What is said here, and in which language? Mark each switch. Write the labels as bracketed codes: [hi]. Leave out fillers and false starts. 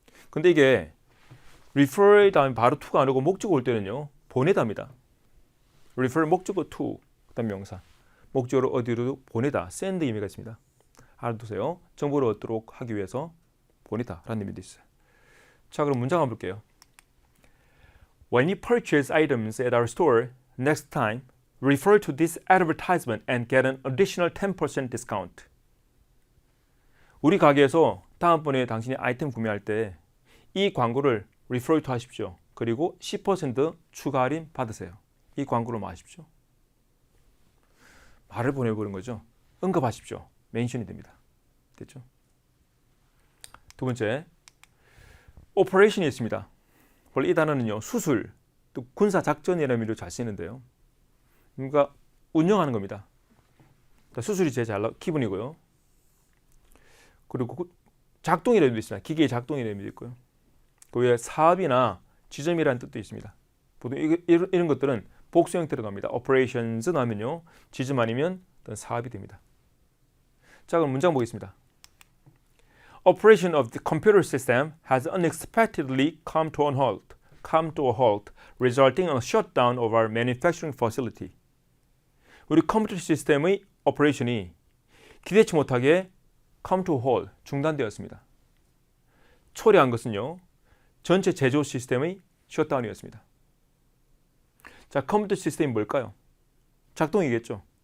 [ko] 근데 이게 refer 다음에 바로 to가 안 오고 목적어 올 때는요, 보내다입니다. refer 목적어 to, 그다음 명사, 목적어를 어디로 보내다, send 의미가 있습니다. 알아두세요. 정보를 얻도록 하기 위해서 보내다라는 의미도 있어요. 자, 그럼 문장 한번 볼게요. [en] When you purchase items at our store, next time, refer to this advertisement and get an additional 10% discount. [ko] 우리 가게에서 다음번에 당신이 아이템 구매할 때 이 광고를 refer to 하십시오. 그리고 10% 추가 할인 받으세요. 이 광고를 하십시오. 말을 보내버린 거죠. 언급하십시오. 멘션이 됩니다. 됐죠? 두 번째, operation이 있습니다. 원래 이 단어는요, 수술, 또 군사 작전이라는 의미로 잘 쓰이는데요. 그러니까 운영하는 겁니다. 수술이 제일 기본이고요. 그리고 작동이라는 의미도 있습니다. 기계의 작동이라는 의미도 있고요. 그 외에 사업이나 지점이라는 뜻도 있습니다. 보통 이런 것들은 복수 형태로 나옵니다. operations 나오면요, 지점 아니면 어떤 사업이 됩니다. 자, 그럼 문장 보겠습니다. [en] Operation of the computer system has unexpectedly come to a halt, resulting in a shutdown of our manufacturing facility. [ko] 우리 컴퓨터 시스템의 오퍼레이션이 기대치 못하게 [en] come to a halt, [ko] 중단되었습니다. 초래한 것은요, 전체 제조 시스템의 셧다운이었습니다. 자, 컴퓨터 시스템이 뭘까요? 작동이겠죠.